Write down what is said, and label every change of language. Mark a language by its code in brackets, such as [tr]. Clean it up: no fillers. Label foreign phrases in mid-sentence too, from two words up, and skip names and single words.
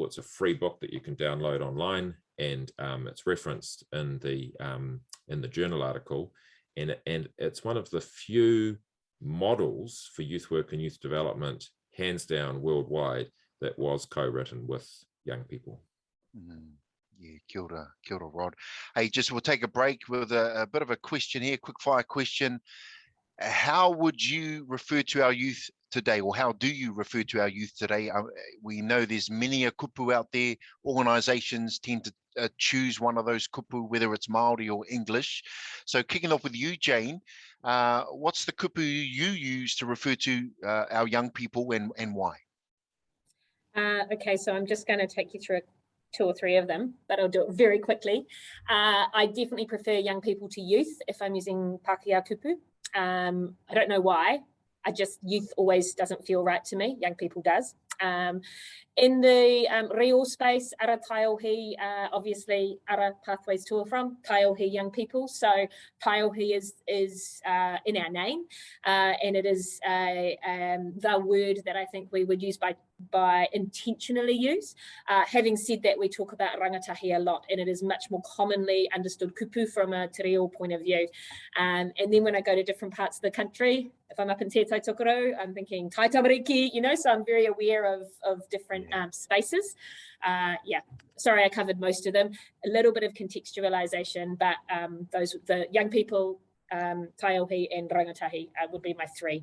[en] It's a free book that you can download online, and it's referenced in the journal article. And it's one of the few models for youth work and youth development, hands down worldwide, that was co-written with young people. Yeah, [mi] kia ora, [en] Rod. Hey, we'll take a break with a bit of a question here, quick fire question. How would you refer to our youth today, or how do you refer to our youth today? We know there's many a kupu out there. Organisations tend to choose one of those kupu, whether it's Māori or English. So kicking off with you, Jane, what's the kupu you use to refer to our young people, and why? Okay, so I'm just going to take you through 2 or 3 of them, but I'll do it very quickly. I definitely prefer young people to youth if I'm using Pākehā kupu. I don't know why. Youth always doesn't feel right to me. Young people does. In the reo space, Ara Taiohi, obviously Ara pathways to or from, Taiohi young people. So Taiohi is in our name, and it is the word that I think we would use by intentionally use. Having said that, we talk about rangatahi a lot, and it is much more commonly understood kupu from a [mi] te reo [en] point of view. And then when I go to different parts of the country, if I'm up in Te Tai Tokerau, I'm thinking Tai Tamariki, so I'm very aware of different spaces. Yeah, sorry, I covered most of them. A little bit of contextualization, but the young people, Taiohi and rangatahi would be my 3.